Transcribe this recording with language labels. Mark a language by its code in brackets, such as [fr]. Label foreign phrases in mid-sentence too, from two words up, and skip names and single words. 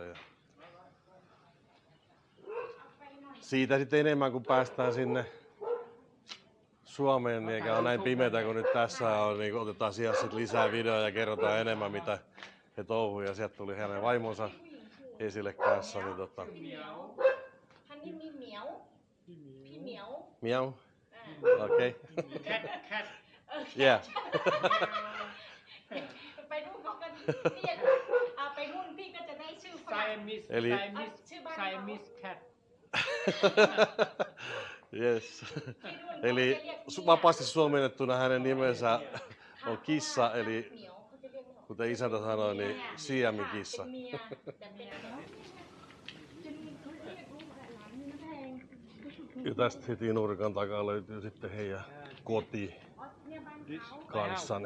[fi] Ja siitä sitten enemmän kun päästään sinne Suomeen, niin eikä ole näin pimeätä kuin nyt tässä on, niin otetaan sijassa lisää videoja ja kerrotaan enemmän mitä he touhuu. Ja sieltä tuli hänen vaimonsa esille kanssa. Niin Miau. Okei. Yeah. [th] ไปนู่นเขาก็เรียกไปนู่นพี่ก็จะได้ชื่อฝรั่ง [en] Siamese cat. Yes. [fi] Eli vapaasti suomennettuna hänen nimensä on kissa, eli kuten isäntä sanoi, niin siamikissa. Ja tästä heti nurkan takaa löytyy sitten heidän koti kanssani.